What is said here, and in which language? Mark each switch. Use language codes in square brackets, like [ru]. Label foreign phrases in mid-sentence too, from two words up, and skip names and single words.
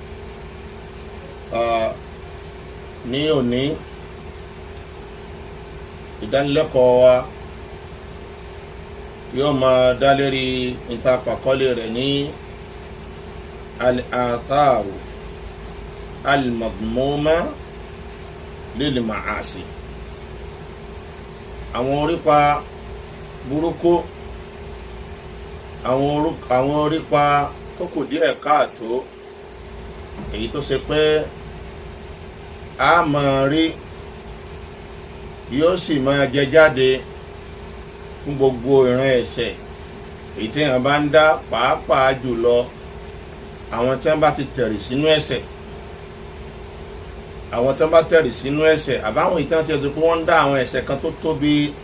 [yo] ní òní ìdánilẹ́kọ̀ọ́ wa yóò máa dá lérí ìtàpàkọ́lé rẹ̀ ní [ar] الآثار المذمومة للمعاصي [yo] àwọn orípa burúkú àwọn orípa tó kù díẹ̀ káàtó èyí tó ṣe pé a máa rí yóò sì máa jẹ jáde fún gbogbo ìran ẹ̀ṣẹ̀ èyí tí èèyàn bá ń dá pàápàá jùlọ àwọn tí wọ́n bá ti tẹ̀rì sínú ẹ̀ṣẹ̀ àwọn tí wọ́n bá tẹ̀rì sínú ẹ̀ṣẹ̀ àbáwọn ìtàn tí wọ́n pé wọ́n ń dá àwọn ẹ̀ṣẹ̀ kan tó tóbi